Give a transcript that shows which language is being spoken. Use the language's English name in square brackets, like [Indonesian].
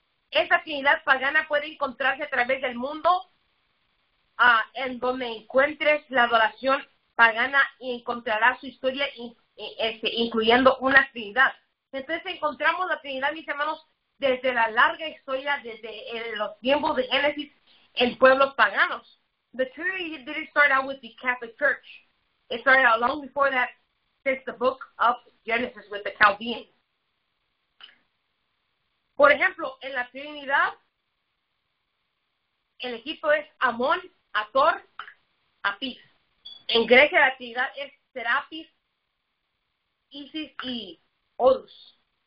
[Spanish] Esa Trinidad pagana puede encontrarse a través del mundo, en donde encuentres la adoración pagana y encontrarás su historia, incluyendo una Trinidad. Entonces encontramos la Trinidad, mis hermanos, desde la larga historia, desde los tiempos de Génesis en pueblos paganos. [English] The Trinity didn't start out with the Catholic Church. It started out long before that, since the book of Genesis with the Chaldeans. [Spanish] Por ejemplo, en la Trinidad, el Egipto es Amón, Ator, Apis. En Grecia la Trinidad es Serapis, Isis y Horus.